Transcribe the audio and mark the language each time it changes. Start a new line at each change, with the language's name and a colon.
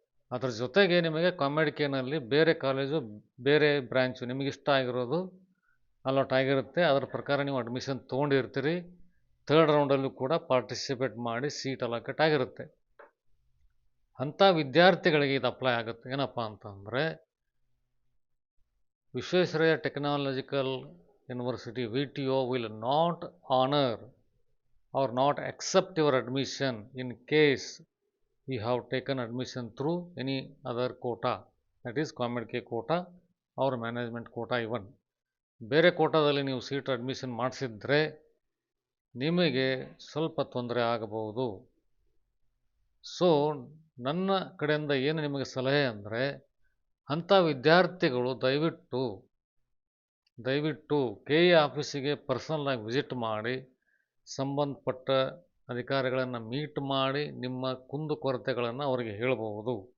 Kannada: ಅದ್ರ ಜೊತೆಗೆ ನಿಮಗೆ ಕಾಮೆಡ್ಕೇನಲ್ಲಿ ಬೇರೆ ಕಾಲೇಜು ಬೇರೆ ಬ್ರ್ಯಾಂಚು ನಿಮಗೆ ಇಷ್ಟ ಆಗಿರೋದು ಅಲಾಟ್ ಆಗಿರುತ್ತೆ. ಅದರ ಪ್ರಕಾರ ನೀವು ಅಡ್ಮಿಷನ್ ತೊಗೊಂಡಿರ್ತೀರಿ. ಥರ್ಡ್ ರೌಂಡಲ್ಲೂ ಕೂಡ ಪಾರ್ಟಿಸಿಪೇಟ್ ಮಾಡಿ ಸೀಟ್ ಅಲಾಕೇಟ್ ಆಗಿರುತ್ತೆ. ಅಂಥ ವಿದ್ಯಾರ್ಥಿಗಳಿಗೆ ಇದು ಅಪ್ಲೈ ಆಗುತ್ತೆ. ಏನಪ್ಪ ಅಂತಂದರೆ,
English: Visvesvaraya technological university VTO will not honor or not accept your admission in case you have taken admission through any other quota, that is COMEDK quota or management quota even.
Kannada: ಬೇರೆ ಕೋಟಾದಲ್ಲಿ ನೀವು ಸೀಟ್ ಅಡ್ಮಿಷನ್ ಮಾಡಿಸಿದ್ರೆ ನಿಮಗೆ ಸ್ವಲ್ಪ ತೊಂದರೆ ಆಗಬಹುದು. So ನನ್ನ ಕಡೆಯಿಂದ ಏನು ನಿಮಗೆ ಸಲಹೆ ಅಂದರೆ, ಅಂಥ ವಿದ್ಯಾರ್ಥಿಗಳು ದಯವಿಟ್ಟು KE ಆಫೀಸಿಗೆ ಪರ್ಸನಲಾಗಿ ವಿಸಿಟ್ ಮಾಡಿ, ಸಂಬಂಧಪಟ್ಟ ಅಧಿಕಾರಿಗಳನ್ನು ಮೀಟ್ ಮಾಡಿ ನಿಮ್ಮ ಕುಂದುಕೊರತೆಗಳನ್ನು ಅವರಿಗೆ ಹೇಳಬಹುದು.